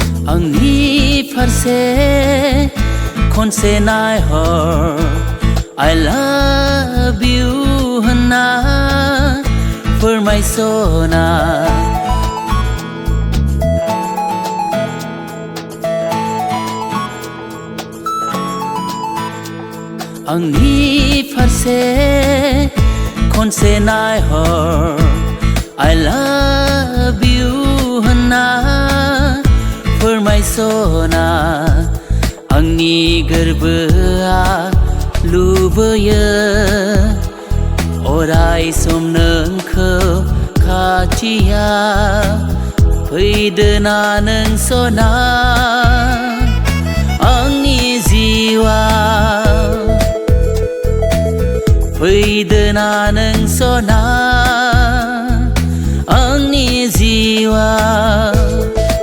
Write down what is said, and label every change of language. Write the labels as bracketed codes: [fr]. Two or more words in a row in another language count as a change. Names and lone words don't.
[brx] Angni farse khonse naihor [en] I love you [brx] hana फोरमायसना आंनि फारसे खनसे नायहर [en] I love you [brx] होनना फोरमायसना आंनि गोरबोआ लुबैयो अराय सम नोंखौ खाथियाव फैदोना नों सना आंनि जिउआव फैदोना नों सना आंनि जिउआव